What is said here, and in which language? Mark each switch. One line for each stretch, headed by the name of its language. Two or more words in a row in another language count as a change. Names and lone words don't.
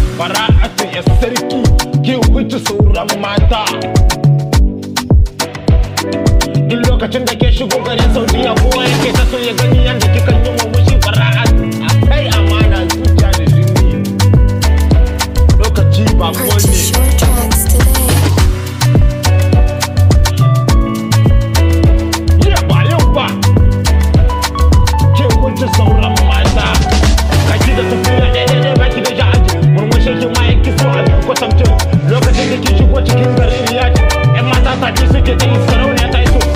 Hausa: Bara'atu ƴar sarki, ki wuce sauran mata. Duk lokacin da ke shigo garin Saudiya, kowa yake ta so ya gani yadda kika yi murmushi. Bara'atu, akwai amana zuciya da jini. Lokaci ba ko ne.
English: Purchase your tracks today.
Hausa: Yau ba, yau ba. Ke wuce sauran mata. Ga ki da tafiya ɗaya ɗaya ɗaya, ba ki da sha'aji. Murmushin ki ma yake so a duk kwatance. Lokacin da ki shigo cikin garin Riyadh, ƴan mata tafi suke ta yi, sarauniya ta yi so.